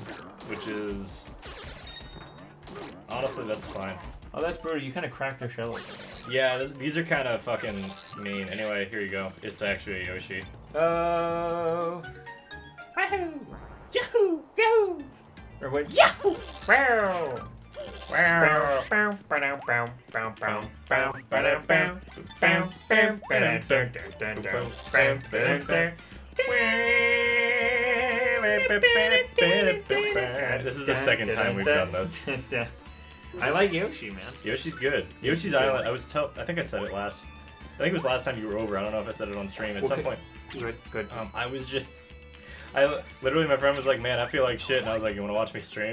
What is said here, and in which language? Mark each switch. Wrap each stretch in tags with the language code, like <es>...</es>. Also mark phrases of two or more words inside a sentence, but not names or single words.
<en>Which is... Honestly, that's fine. Oh, that's brutal. You kind of cracked their shell. Yeah, these are kind of fucking mean. Anyway, here you go. It's actually a Yoshi. Oh. Yahoo! Yahoo! Yahoo! Or what? Yahoo! Wow! Wow! Bow, ba-dow, bow, bow, bow, bow, ba-dow, bow, bow, bow, ba-dow, dun, dun, dun, dun, bow, ba-dow, dun. This is the second time we've done this. I like Yoshi, man. Yoshi's good. Yoshi's Island. I think I said it last. I think it was last time you were over. I don't know if I said it on stream at some point. Good. Literally, my friend was like, "Man, I feel like shit," and I was like, "You want to watch me stream?"</en>